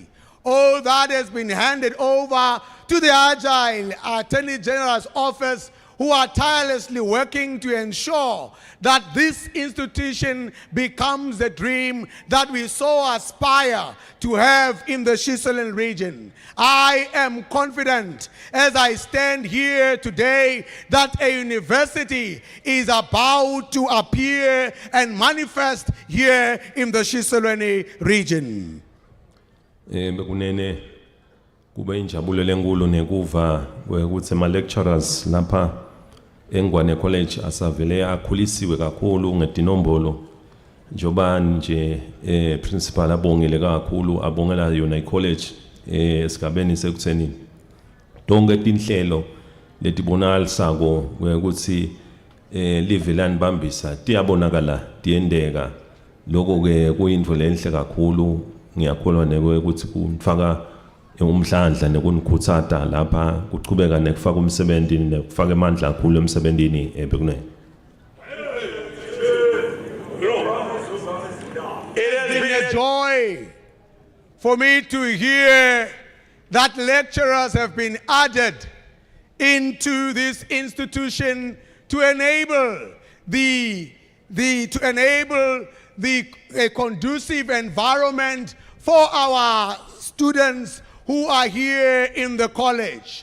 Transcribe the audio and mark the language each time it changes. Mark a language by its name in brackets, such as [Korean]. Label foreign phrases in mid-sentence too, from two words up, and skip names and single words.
[English] All that has been handed over to the Agile Attorney General's office who are tirelessly working to ensure that this institution becomes the dream that we so aspire to have in the Shiseleng region. I am confident as I stand here today that a university is about to appear and manifest here in the Shiseleng region. [Swati] Bekunene kube injabulo lenkulu nekuva ukuthi ama lecturers lapha eNgwane College asavele akhulisiwe kakhulu ngedinombolo njoba nje principal abongile kakhulu abongela yona icollege esigabeni sekutheni tonke tinhlelo letibonakalisako ukuthi live lanibambisa tiyabonakala tiyendeka lokho ke kuyinto lenhle kakhulu ngiyakholwa nekwe ukuthi kumfaka umhlandla nekunikhuthaza lapha kuqhubeka nekufaka umsebenzi nekufaka amandla kakhulu emsebenzini bekunene. [English] It has been a joy for me to hear that lecturers have been added into this institution to enable a conducive environment for our students who are here in the college.